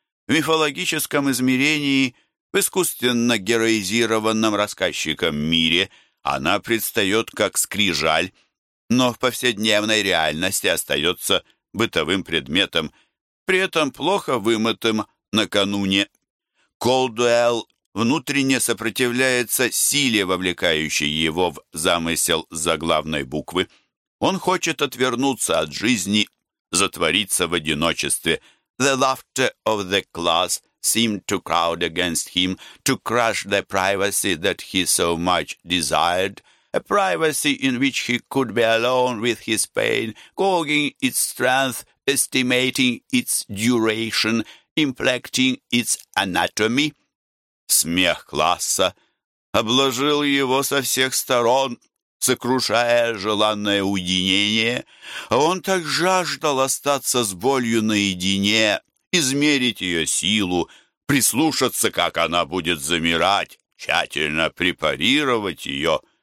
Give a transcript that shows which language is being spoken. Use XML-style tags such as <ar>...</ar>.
<ru>В мифологическом измерении – в искусственно героизированном рассказчиком мире она предстает как скрижаль, но в повседневной реальности остается бытовым предметом, при этом плохо вымытым накануне. Колдуэлл внутренне сопротивляется силе, вовлекающей его в замысел заглавной буквы. Он хочет отвернуться от жизни, затвориться в одиночестве.</ru> <en>«The laughter of the class» seemed to crowd against him, to crush the privacy that he so much desired, a privacy in which he could be alone with his pain, gauging its strength, estimating its duration, inflecting its anatomy.</en> <ru>Смех класса обложил его со всех сторон, сокрушая желанное уединение, а он так жаждал остаться с болью наедине, измерить ее силу, прислушаться, как она будет замирать, тщательно препарировать ее.</ru>